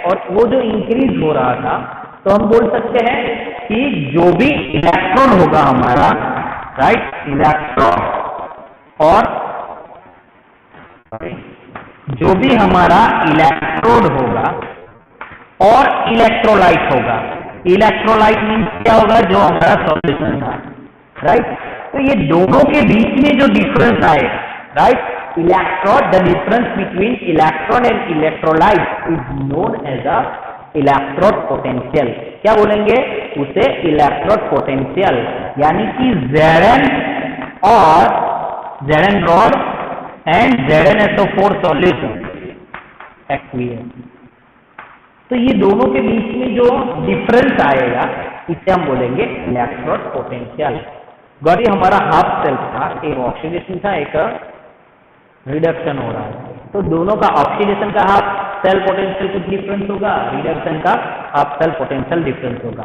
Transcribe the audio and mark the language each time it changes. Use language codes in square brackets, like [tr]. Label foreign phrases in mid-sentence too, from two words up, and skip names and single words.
[hi] और वो जो इंक्रीज हो रहा था, तो हम बोल सकते हैं कि जो भी इलेक्ट्रॉन होगा हमारा, राइट, इलेक्ट्रॉन और जो भी हमारा इलेक्ट्रोड होगा और इलेक्ट्रोलाइट होगा, [en] electrolyte means [hi] क्या होगा, जो हमारा सॉल्यूशन था, राइट। तो ये दोनों के बीच में जो डिफरेंस आए, [en] राइट, electrode, the difference between electron and electrolyte is known as a electrode potential. [hi] क्या बोलेंगे उसे? [en] electrode potential. [hi] यानी कि [en] Zn और Zn rod and ZnSO4 solution aqueous. [hi] तो ये दोनों के बीच में जो डिफरेंस आएगा इसे हम बोलेंगे [en] electrode potential. [hi] गौरी हमारा [en] half self [hi] था, एक ऑक्सीडेशन था, एक रिडक्शन हो रहा है. तो दोनों का ऑक्सीडेशन का [en] half cell potential [hi] कुछ डिफरेंस होगा, रिडक्शन का [en] half cell potential [hi] डिफरेंस होगा.